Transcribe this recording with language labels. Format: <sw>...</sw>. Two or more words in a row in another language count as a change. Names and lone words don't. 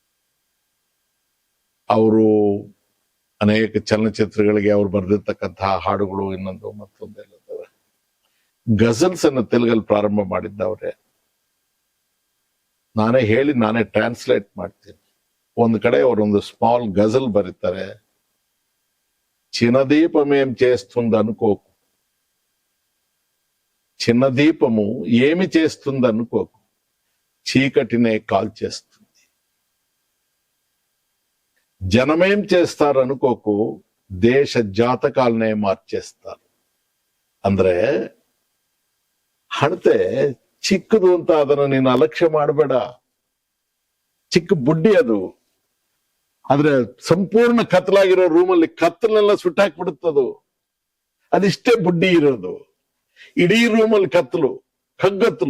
<kn>ಅವರು ಅನೇಕ ಚಲನಚಿತ್ರಗಳಿಗೆ ಅವ್ರು ಬರೆದಿರ್ತಕ್ಕಂತಹ ಹಾಡುಗಳು ಇನ್ನೊಂದು ಮತ್ತೊಂದೆಲ್ಲ ಗಜಲ್ಸ್ ಅನ್ನು ತೆಲುಗಲ್ಲಿ ಪ್ರಾರಂಭ ಮಾಡಿದ್ದವ್ರೆ. ನಾನೇ ಟ್ರಾನ್ಸ್ಲೇಟ್ ಮಾಡ್ತೀನಿ. ಒಂದು ಕಡೆ ಅವರೊಂದು</kn> <en>small ghazal</en> <kn>ಬರೀತಾರೆ.</kn> <te>చిన్నదీపమేం చేస్తుంది అనుకోకు, చిన్న దీపము ఏమి చేస్తుంది అనుకోకు, చీకటినే కాల్చేస్తుంది. జనమేం చేస్తారు అనుకోకు, దేశ జాతకాలనే మార్చేస్తారు.</te> <kn>ಅಂದ್ರೆ ಹಣತೆ ಚಿಕ್ಕದು ಅಂತ ಅದನ್ನ ನೀನು ಅಲಕ್ಷ್ಯ ಮಾಡಬೇಡ. ಚಿಕ್ಕ ಬುಡ್ಡಿ ಅದು. ಆದ್ರೆ ಸಂಪೂರ್ಣ ಕತ್ತಲಾಗಿರೋ ರೂಮಲ್ಲಿ ಕತ್ತಲೆಲ್ಲ ಸುಟ್ಟಾಕ್ಬಿಡುತ್ತದು. ಅದಿಷ್ಟೇ ಬುಡ್ಡಿ ಇರೋದು. ಇಡೀ ರೂಮಲ್ಲಿ ಕತ್ತಲು, ಕಗ್ಗತ್ತಲು.</kn>